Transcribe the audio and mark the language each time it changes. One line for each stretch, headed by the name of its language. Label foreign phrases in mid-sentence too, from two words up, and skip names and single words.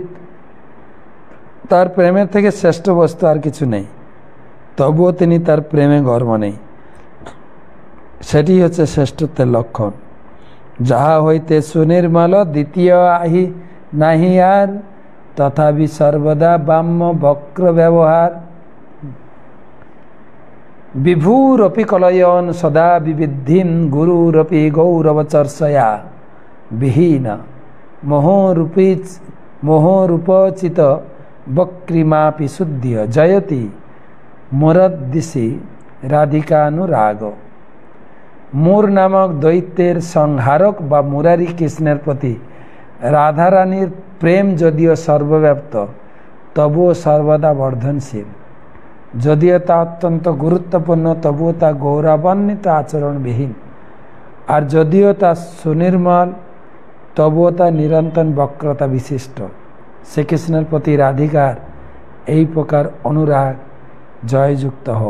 Bangla: তার প্রেমের থেকে শ্রেষ্ঠ বস্তু আর কিছু নেই, তবুও তিনি তার প্রেমে গর্ব নেই। সেটি হচ্ছে শ্রেষ্ঠত্বের লক্ষণ। যাহা হইতে সুনির্মল দ্বিতীয় আহি নাহি আর, তথাপি সর্বদা বাম্য বক্র ব্যবহার।
Sanskrit: विभूरपि कलयन सदा विविधिं गुरुरपि गौरवचर्चया विहीन मोहरूपचित वक्रिमापि शुद्ध्य जयति मोरदिशि राधिकानुराग।
Bangla: মোর নামক দৈত্যের সংহারক বা মুরারি কৃষ্ণের প্রতি রাধারানীর প্রেম যদিও সর্বব্যাপ্ত তবুও সর্বদা বর্ধনশীল। যদিও তা অত্যন্ত গুরুত্বপূর্ণ তবুও তা গৌরবান্বিত আচরণবিহীন, আর যদিও তা সুনির্মল তবুও তা নিরন্তর বক্রতা বিশিষ্ট। শ্রীকৃষ্ণের প্রতি রাধিকার এই প্রকার অনুরাগ জয়যুক্ত হোক।